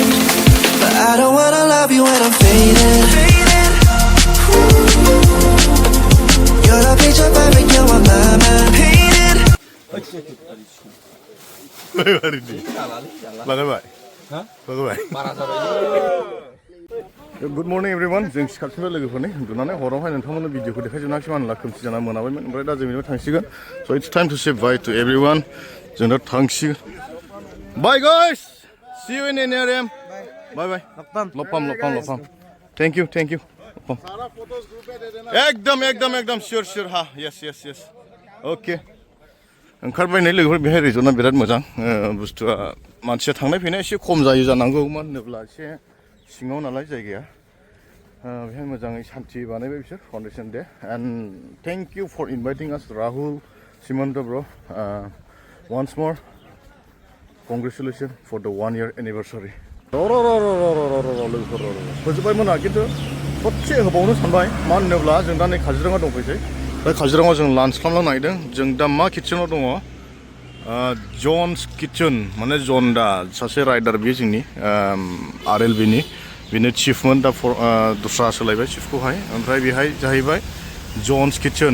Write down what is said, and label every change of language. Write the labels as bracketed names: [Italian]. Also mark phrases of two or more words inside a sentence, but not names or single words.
[English] But I don't wanna love you when I'm faded. You're the picture perfect, you're on my mind. Painted. Good morning everyone [Bodo] जों सिखारफिनबाय लोगोफोरनि उन्दुनानै हरावहाय नोंथांमोननो भिडिअखौ देखायजोबनांसै मानो होनब्ला खोमसि जाना मोनाबायमोन ओमफ्राय दा जों बेनिफ्राय थांसिगोन [English] so it's time to say bye to everyone [Bodo] जों दा थांसिगोन [English] bye guys see you in NRM bye [Bodo] लपम [English] thank you [Bodo] एकदम [English] sure ha yes okay [Bodo] ओंखारबाय नै लोगोफोर बेहाय रिजर्टआ बिराद मोजां बुस्थुआ मानसिया थांनाय फैनाय एसे खम जायो जानांगौ मानो होनोब्ला एसे सिङाव नालाय जायगाया बेहाय मोजाङै सान्थि बानायबाय बिसोर [English] foundation day and thank you for inviting us [Bodo] राहुल सिमन्त ब्र [English] once more congratulations for the 1 year anniversary [Bodo] लोगोफोर फोजोबबायमोन खिन्थु ससे होबावनो सानबाय मानो होनोब्ला जों दा नै काजिरङा दंफैसै दा काजिरङायाव जों लान्च खालामनो नागिरदों जों दा मा किटचेनाव दङ जन्स किटचेन माने जन्दा सासे राइडार बियो जोंनि RLBनि बेनो चिफमोन दा दस्रा सोलायबाय चिफखौहाय ओमफ्राय बेहाय जाहैबाय जन्स किटचेन